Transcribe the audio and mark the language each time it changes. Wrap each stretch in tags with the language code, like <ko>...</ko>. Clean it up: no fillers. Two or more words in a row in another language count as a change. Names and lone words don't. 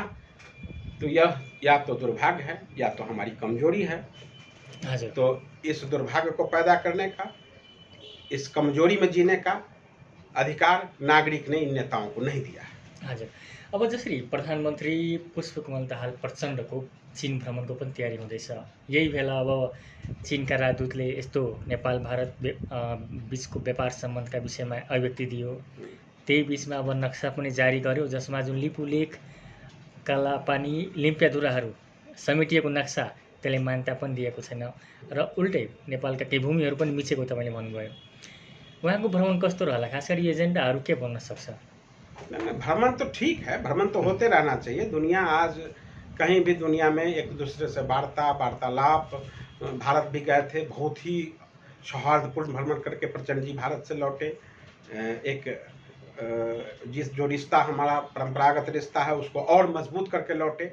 <hi>तो यह या तो दुर्भाग्य है या तो हमारी कमजोरी है।</hi> <ne>हजुर।</ne> <hi>तो इस दुर्भाग्य को पैदा करने का, इस कमजोरी में जीने का अधिकार नागरिक ने इन नेताओं को नहीं दिया है।</hi> <ne>हजुर। अब जसरी प्रधानमन्त्री पुष्पकमल दाहाल प्रचण्डको चीन भ्रमणको पनि तयारी हुँदैछ, यही बेला अब चीनका राजदूतले यस्तो नेपाल भारत बिचको व्यापार सम्बन्धका विषयमा अभिव्यक्ति दियो। त्यही बिचमा अब नक्सा पनि जारी गर्यो, जसमा जुन लिपुलेख, कालापानी, लिम्पियाधुराहरू समेटिएको नक्सा त्यसले मान्यता पनि दिएको छैन र उल्टै नेपालका केही भूमिहरू पनि मिचेको तपाईँले भन्नुभयो। उहाँको भ्रमण कस्तो रहला, खास गरी एजेन्डाहरू के बन्न सक्छ?</ne> <hi>भ्रमण तो ठीक है, भ्रमण तो होते रहना चाहिए। दुनिया आज कहीं भी दुनिया में एक दूसरे से वार्तालाप, भारत भी गए थे, बहुत ही सौहार्दपूर्ण भ्रमण करके प्रचंड जी भारत से लौटे। जो रिश्ता हमारा परंपरागत रिश्ता है उसको और मजबूत करके लौटे।</hi>